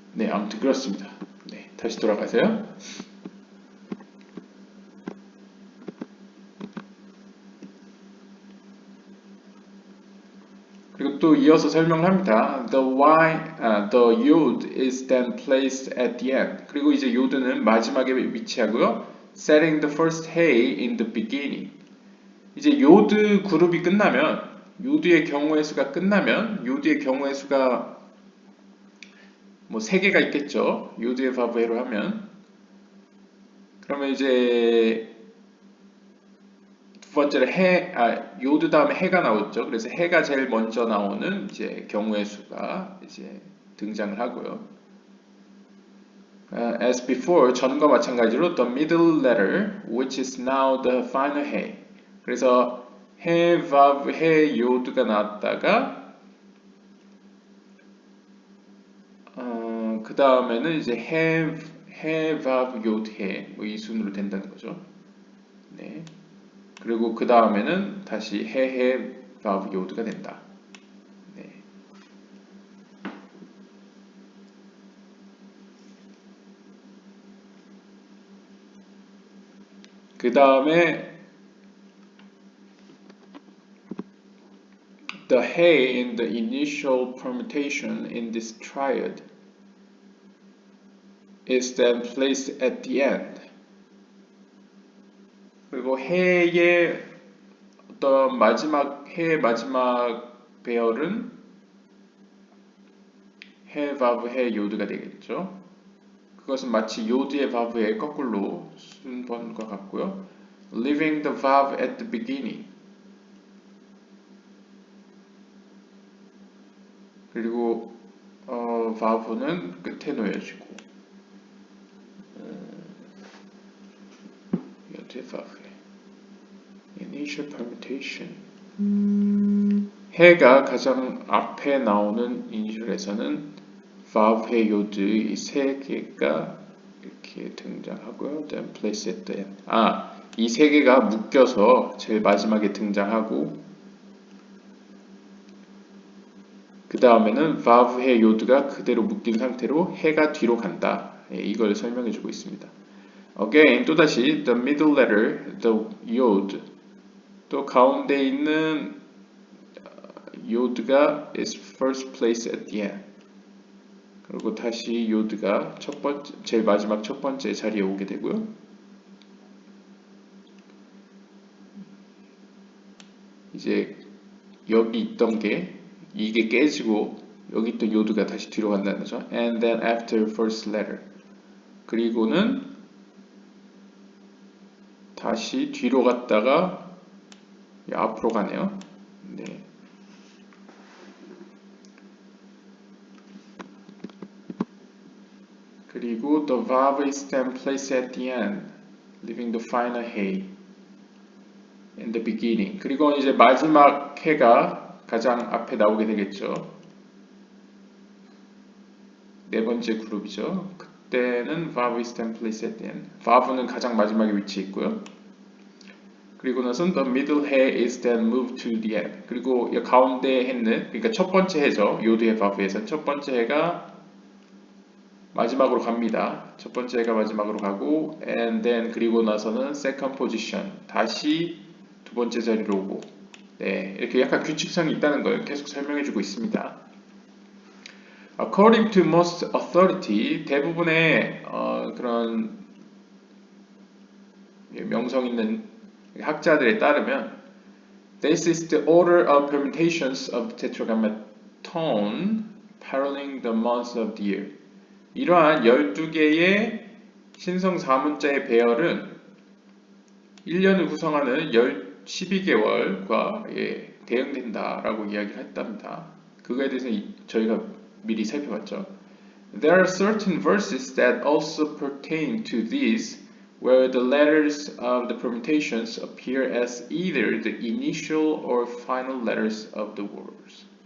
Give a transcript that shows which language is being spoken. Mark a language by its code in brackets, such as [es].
[ko] 아무튼 그렇습니다. 다시 돌아가세요. 또 이어서 설명을 합니다. [en] The yod is then placed at the end. [ko] 그리고 이제 요드는 마지막에 위치하고요. [en] Setting the first hay in the beginning. [ko] 이제 요드 그룹이 끝나면, 요드의 경우의 수가 끝나면, 요드의 경우의 수가 뭐 3개가 있겠죠. 요드의 바브해로 하면. 그러면 이제 두 번째로 요드 다음에 해가 나오죠. 그래서 해가 제일 먼저 나오는 이제 경우의 수가 이제 등장을 하고요. [en] As before, [ko] 전과 마찬가지로 [en] the middle letter, which is now the final he. [ko] 그래서 해, vav, 해, 요드가 나왔다가 그 다음에는 이제 해, vav, 요드, 해, 뭐 이 순으로 된다는 거죠. 네. 그리고 그 다음에는 다시 해, vav, 요드가 된다. 네. 그 다음에 [en] the he in the initial permutation in this triad is then placed at the end. [ko] 그리고 해의 어떤 해의 마지막 배열은 해, 바브, 해, 요드가 되겠죠. 그것은 마치 요드의 바브의 거꾸로 순번과 같고요. [en] Leaving the vav at the beginning. [ko] 그리고 vav는 끝에 놓여지고 요드의 바브의 [en] Initial permutation. [ko] 해가 가장 앞에 나오는 이니셜에서는 vav, 해, 요드 이 3개가 이렇게 등장하고요. [en] Then place at the end. [ko] 이 3개가 묶여서 제일 마지막에 등장하고 그 다음에는 vav, 해, 요드가 그대로 묶인 상태로 해가 뒤로 간다. 이걸 설명해주고 있습니다. [en] Again, [ko] 또다시 [en] the middle letter, the yod [ko] 또 가운데 있는 요드가 [en] is first place at the end. [ko] 그리고 다시 요드가 제일 마지막 첫 번째 자리에 오게 되고요. 이제 여기 있던 게 이게 깨지고 여기 또 요드가 다시 뒤로 간다는 거죠. [en] And then after first letter. [ko] 그리고는 다시 뒤로 갔다가 앞으로 가네요. 네. 그리고 [en] the vav is then placed at the end, leaving the final he in the beginning. [ko] 그리고 이제 마지막 해가 가장 앞에 나오게 되겠죠. 네 번째 그룹이죠. 그때는 [en] vav is then placed at the end. [ko] vav는 가장 마지막에 위치해 있고요. 그리고 나선 [en] the middle he is then moved to the end. [ko] 그리고 이 가운데 해는 그러니까 첫 번째 해죠. 요드의 vav에서 첫 번째 해가 마지막으로 갑니다. 첫 번째 해가 마지막으로 가고 [en] and then [ko] 그리고 나서는 [en] second position [ko] 다시 두 번째 자리로 오고 네, 이렇게 약간 규칙성이 있다는 걸 계속 설명해주고 있습니다. [en] According to most authority [ko] 대부분의 그런 명성 있는 학자들에 따르면 [en] this is the order of permutations of the tetragrammaton paralleling the months of the year. [ko] 이러한 12개의 신성 4문자의 배열은 1년을 구성하는 12개월과 대응된다라고 이야기를 했답니다. 그거에 대해서 저희가 미리 살펴봤죠. [en] There are certain verses that also pertain to these where the letters of the permutations appear as either the initial or final letters of the words.